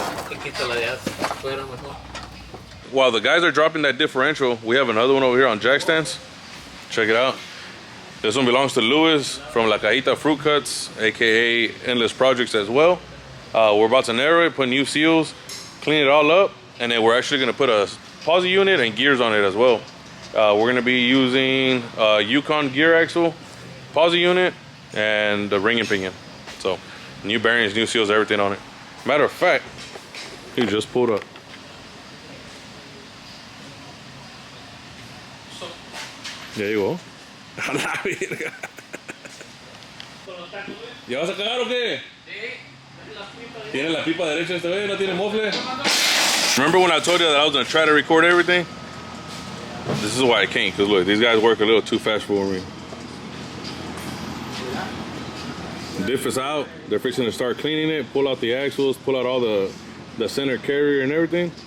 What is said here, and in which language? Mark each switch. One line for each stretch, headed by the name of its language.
Spanish: Y quita la de afuera mejor.
English: While the guys are dropping that differential, we have another one over here on jack stands. Check it out. This one belongs to Luis from La Cajita Fruit Cuts, aka Endless Projects as well. We're about to narrow it, put new seals, clean it all up, and then we're actually going to put a posi unit and gears on it as well. We're going to be using a Yukon gear axle, posi unit, and the ring and pinion. So new bearings, new seals, everything on it. Matter of fact, he just pulled up. There you go.
Spanish: A la verga. ¿Ya vas a cagar o qué? Sí. ¿Tiene la pipa derecha esta vez? ¿No tiene mofle?
English: Remember when I told you that I was going to try to record everything? This is why I can't, because look, these guys work a little too fast for me. Diff is out. They're fixing to start cleaning it, pull out the axles, pull out all the center carrier and everything.